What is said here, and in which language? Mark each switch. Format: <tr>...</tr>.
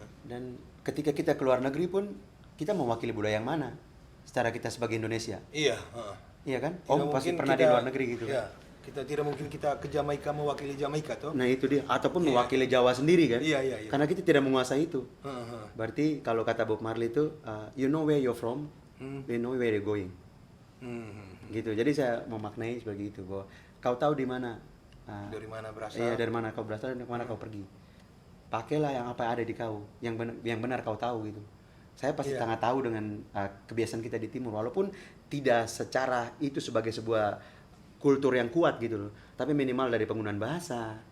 <id>Dan ketika kita keluar negeri pun kita mewakili budaya yang mana? Secara kita sebagai Indonesia. Iya, Iya kan? Tidak Om pasti mungkin pernah di kita- luar negeri gitu Iya, kan? kita tidak mungkin kita ke Jamaika mewakili Jamaika toh. Nah itu dia. Ataupun mewakili Jawa sendiri kan? Iya. Karena kita tidak menguasai itu. Heeh. Berarti kalau kata Bob Marley itu,</id> <en>you know where you're from, you know where you're going.</en> <id>Gitu. Jadi saya memaknai sebagai itu bahwa kau tahu di mana. Dari mana berasal? Iya, dari mana kau berasal dan kemana kau pergi. Pakailah yang apa ada di kau, yang benar kau tahu gitu. Saya pasti sangat tahu dengan kebiasaan kita di Timur, walaupun tidak secara itu sebagai sebuah kultur yang kuat gitu loh, tapi minimal dari penggunaan bahasa,</id>